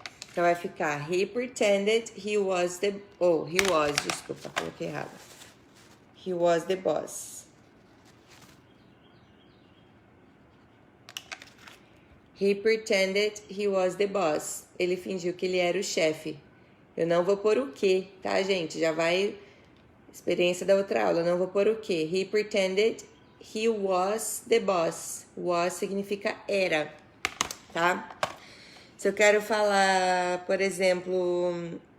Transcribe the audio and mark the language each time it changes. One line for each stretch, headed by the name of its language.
Portuguese: Então vai ficar
English: he pretended he was the...
Portuguese: desculpa, coloquei errado.
English: He was the boss. He pretended he was the boss.
Portuguese: Ele fingiu que ele era o chefe. Eu não vou pôr o que, tá, gente? Já vai... Experiência da outra aula. Eu não vou pôr o que.
English: He pretended he was the boss.
Portuguese: Was significa era, tá? Se eu quero falar, por exemplo...